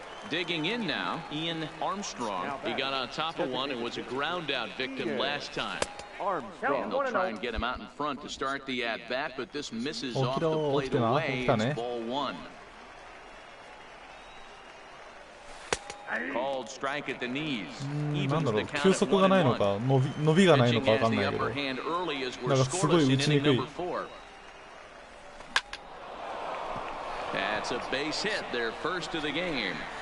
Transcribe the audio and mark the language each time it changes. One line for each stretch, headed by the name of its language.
English: Digging in now, Ian Armstrong. He got on top of one and was a ground out victim last time. And they'll try and get him out in front to start the at-bat, but this misses off the plate away. It's ball 1. Called strike at the knees.
Japanese: なんだろう、球速がないのか伸びがないのか分かんないけど、なんかすごい打ちにくい。
English: That's a base hit, their first of the game.